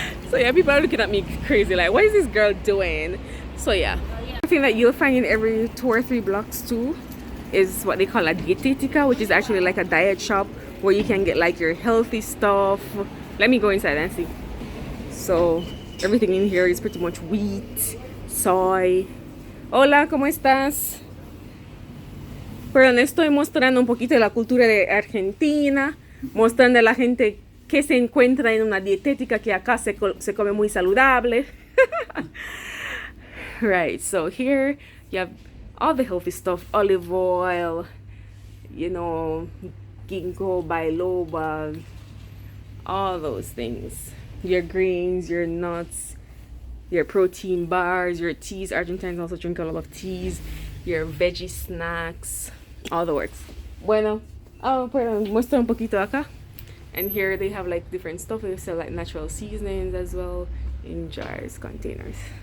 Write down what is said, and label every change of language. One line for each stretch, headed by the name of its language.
English: So yeah, people are looking at me crazy like, what is this girl doing? So yeah, one thing that you'll find in every 2 or 3 blocks too is what they call a dietetica, which is actually like a diet shop where you can get like your healthy stuff. Let me go inside and see. So everything in here is pretty much wheat, soy.
Spanish: Hola, ¿cómo estás? Pero les estoy mostrando un poquito de la cultura de Argentina, mostrando a la gente que se encuentra en una dietética que acá se come muy saludable.
English: Right, so here you have all the healthy stuff, olive oil, you know, ginkgo biloba, all those things. Your greens, your nuts, your protein bars, your teas. Argentines also drink a lot of teas. Your veggie snacks, all the works.
Spanish: Bueno, muestra un poquito acá.
English: And here they have like different stuff. They sell like natural seasonings as well in jars, containers.